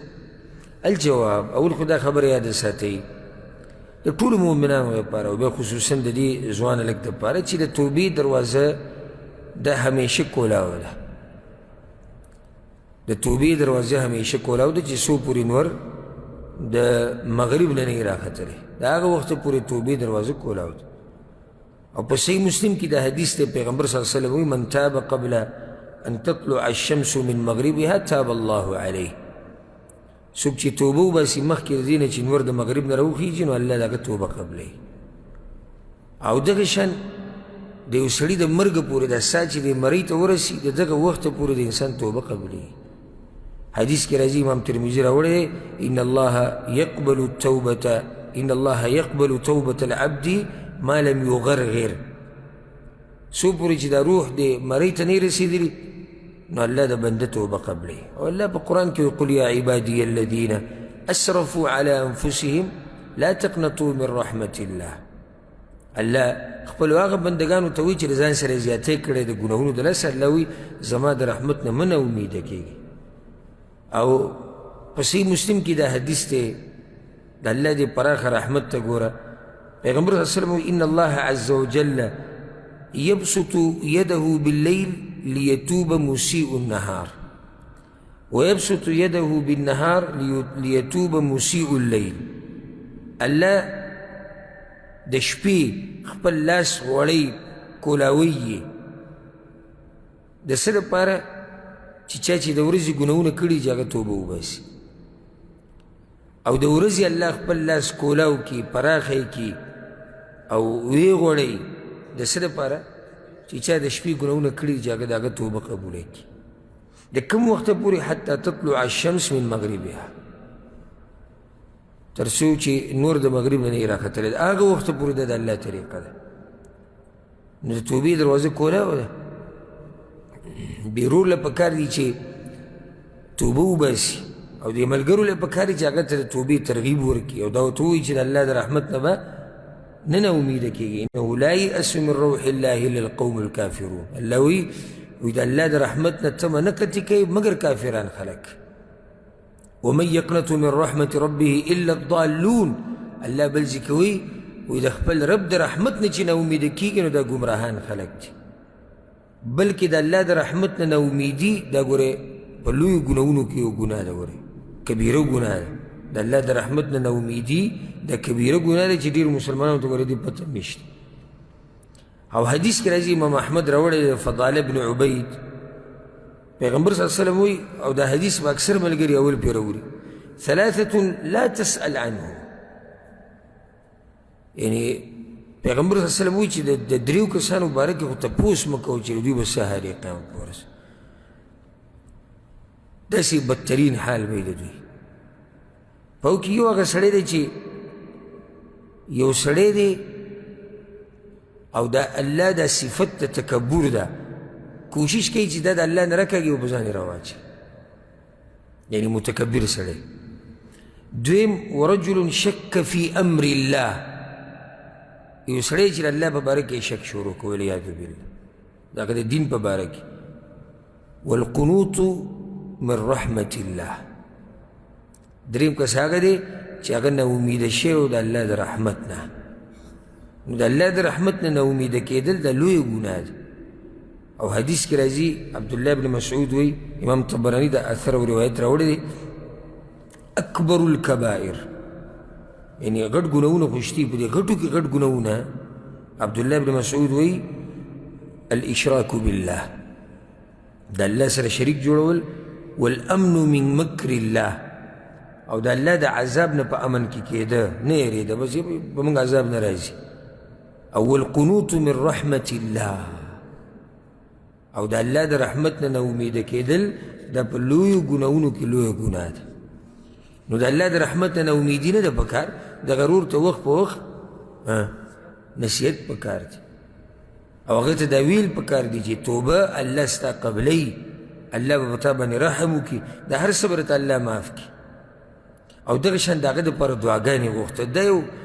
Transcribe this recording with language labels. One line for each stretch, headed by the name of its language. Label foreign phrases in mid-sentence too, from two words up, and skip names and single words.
Pashto: الجواب، اول خو دا خبره یاده ساتئ د ټولو مؤمنانو لپاره او بیا خصوصا د دې ځوان هلک دپاره چې د توبې دروازه دا همیشه کولاوه ده، د توبې دروازه همیشه کولاو ده چې څو پورې نور د مغرب نه نه یې راختلی، د هغه وخته پورې توبې دروازه کولاو ده. او په صحیح مسلم کې دا حدیث دی پیغمبر
Arabic: صلی الله علیه وسلم
Pashto: وی
Arabic: من تاب قبل ان تطلع الشمس من مغربها تاب الله علیه
Pashto: څوک چې توبه وباسي مخکې د دې نه چې نور د مغرب نه راوخیږي نو الله د هغه توبه قبلوي او دغه شان د یو سړي د مرګه پورې دا سا چې د مرۍ ته ورسي د دغه وخته پورې د انسان توبه قبلوي حدیث کې راځي امام ترمذي راوړی
Arabic: ان الله يقبل توبة العبد ما لم يغرغر
Pashto: څو پورې چې دا روح د مرۍ ته نه رسېدلي نو الله د بنده توبه قبلوي او الله په قرآن کې
Arabic: قل یا عبادي الذين اسرفوا على انفسهم لا تقنطوا من رحمة الله
Pashto: الله خپل هغه بندگانو ته وایي چې د ځان سره زیاتۍ کړی د ګناهونو د لاسه الله وایي زما د رحمت نه مه نه امیده کېږي او په صحیح مسلم کې دا حدیث دی د الله دې پراخه رحمت ته ګوره پیغمبر
Arabic: صلی الله علیه وسلم ان الله عز وجل يبسط يده بالليل ليتوب مسيء النهار ويبسط يده بالنهار ليتوب مسيء الليل
Pashto: الله د شپې خپل لاس غوړی کولاوی یې د څه لپاره چې چا چې د ورځې ګناهونه کړي چې هغه توبه وباسي او د ورځې الله خپل لاس کولاو کړي پراخه یې کړي او ویې غوړی د څه لپاره چې چا د شپې ګناهونه کړي چې هغه د هغه توبه قبوله کړي د کوم وخته پورې
Arabic: حتی تطلع الشمس من مغربها
Pashto: تر څو چې نور د مغرب نه راختلی ده هغه وخته پورې د الله طریقه ده نو د توبې دروازه کولاو ده بیرور له پکار دي چې توبه وباسي او دې ملګرو له پکار دي چې هغه ته د توبې ترغیب ورکړي او دا ورته ووایي چې د الله د رحمت نه به نه نه امیده کېږي
Arabic: انه لا یأس من روح الله الا القوم الکافرون
Pashto: الله وایي د الله د رحمت نه تمه نه کتې کوي مګر کافران خلک
Arabic: ومن يقنط من رحمة ربه إلا الضالون
Pashto: الله بل ذکوي وإذا خپل رب د رحمت نه چې نه امیده کېږي نو دا ګمراهان خلک دي بلکې د الله د رحمت نه امیدي دا ګورې په لویو ګناهونو کې یو ګناه ده ګورې کبیره ګناه ده د الله د رحمت نه امیدي د کبیره ګناه ده چې ډېرو مسلمانانو ته ګورې دې پته نشته او حدیث کې راځي امام احمد راوړی فضاله بن عبید پیغمبر
Arabic: صلی اللہ علیہ وسلم
Pashto: وی او دا حدیث با اکثر ملګری اول پی راوړي
Arabic: ثلاثة لا تسأل عنه
Pashto: یعنی پیغمبر
Arabic: صلی اللہ علیہ وسلم
Pashto: وی چې د دریو کسانو باره کې خو تپوس مه کوو چې دوی به څه حالې قیامت په ورځ داسې بدترین حال به د دوی په هغو کې یو هغه سړی دی چې یو سړی دی او دا الله دا صفت د تکبر ده کوشش کوي چې دا د الله نه راکاږي او په ځان یې راواچي یعنی متکبر سړی دویم
Arabic: ورجل شک فی امر الله
Pashto: یو سړی چې د الله په باره کې شک شروع کوي والعیاذ بالله دا که د دین په باره کې
Arabic: والقنوط من رحمة الله
Pashto: دریم کس هغه دی چې هغه نه امیده شوی د الله د رحمت نه نو د الله د رحمت نه نه امیده کېدل د لویه ګناه ده او حدیث کې راځي عبدالله بن مسعود وی امام طبرانی دا اثر او روایت راوړی دی
Arabic: اکبر الکبائر
Pashto: یعنی غټ ګناهونه خو شته په دې غټو کې غټ ګناهونه عبدالله بن مسعود وی
Arabic: الاشراک بالله
Pashto: د الله سره شریک جوړول
Arabic: والامن من مکر الله
Pashto: او د الله د عذاب نه په امن کې کېده نه یېرېده بس به موږ عذاب نه راځي او
Arabic: والقنوط من رحمة الله
Pashto: او د الله د رحمت نه امیده کېدل دا په لویو ګناهونو کې لویه ګناه ده نو د الله د رحمت نه امیدي نه ده پکار د غرور ته وخت په وخت نصیحت پکار دی او هغه ته دا ویل پکار دی چې توبه الله ستا قبلی الله به په تا باندې رحم وکړي د هر څه به الله معاف کړي او دغه شان د هغه دپاره دعاګانې غوښته دا یو